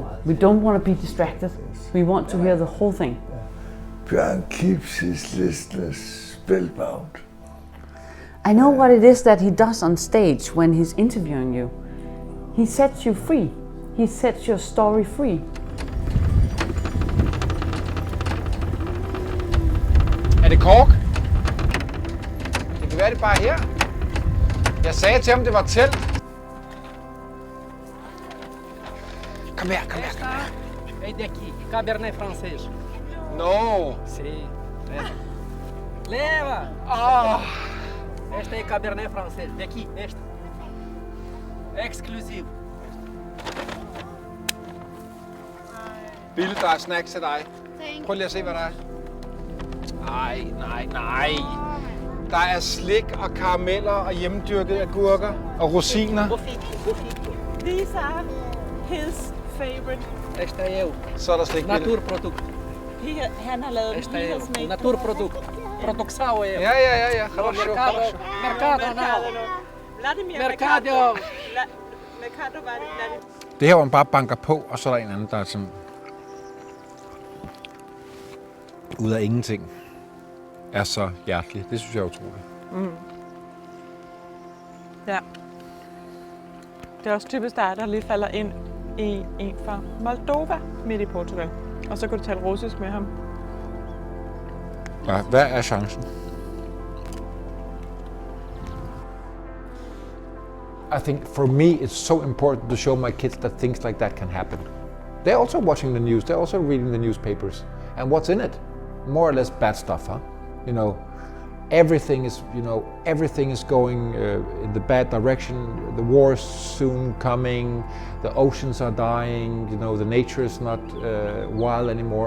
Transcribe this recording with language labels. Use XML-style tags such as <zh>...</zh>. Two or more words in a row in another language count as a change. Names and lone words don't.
<en>We don't want to be distracted. We want to hear the whole thing. Bjørn keeps his listeners spellbound. I know what it is that he does on stage when he's interviewing you. He sets you free. He sets your story free.</en> <da>Er det kork? Det kan være, det bare her. Jeg sagde til ham, det var telt. Kom her.</da> <pt>É daqui, Cabernet francês. No. Sim. Leva! Esta é Cabernet francês. Daqui, esta. Exclusiv.</pt> <da>Bille, der er snacks til dig. Prøv lige at se, hvad der er. Nej. Der er slik og karameller og hjemmedyrkede agurker og rosiner.</da> <en>These are his favorite.</en> <pt>Esta é eu.</pt> <da>Så er der slik. Naturprodukt. Han har lavet</da> <pt>Esta</pt> <en>he</en> <pt>é</pt> <en>has</en> <pt>eu.</pt> <en>made</en> <pt>Produksão é eu.</pt> <da>Ja.</da> <pt>Mercado não. Vladimir Mercado.</pt> <da>Mercado var det. Det her, hvor man bare banker på, og så er der en anden, der er sådan ud af ingenting, er så hjertelig. Det synes jeg er utroligt. Ja. Det er også typisk dig, der lige falder ind i en fra Moldova midt i Portugal. Og så kan du tale russisk med ham. Ja, hvad er chancen?</da> <en>I think for me it's so important to show my kids that things like that can happen. They're also watching the news, they're also reading the newspapers. And what's in it? More or less bad stuff, huh? You know, everything is going in the bad direction. The war's soon coming, the oceans are dying, the nature is not wild anymore.</en>